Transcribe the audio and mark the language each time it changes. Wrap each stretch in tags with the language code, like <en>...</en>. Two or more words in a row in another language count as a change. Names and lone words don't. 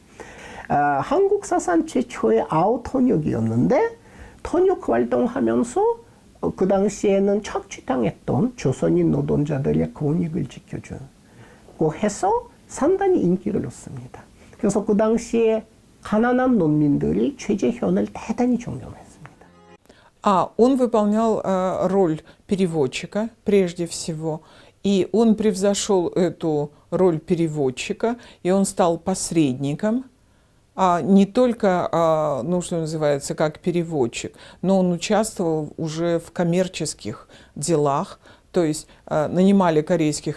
<ko>한국 사상 최초의 아웃통역이었는데 통역 활동하면서 그 당시에는 착취당했던 조선인 노동자들의 권익을 지켜주고 해서 상당히 인기를 얻습니다. 그래서 그 당시에 가난한 농민들이 최재현을 대단히 존경했습니다.</ko> <ru>Он выполнял роль переводчика прежде всего, и он превзошел эту роль переводчика, и он стал посредником, не только, ну, что называется, как переводчик, но он участвовал уже в коммерческих делах, то есть нанимали корейских</ru>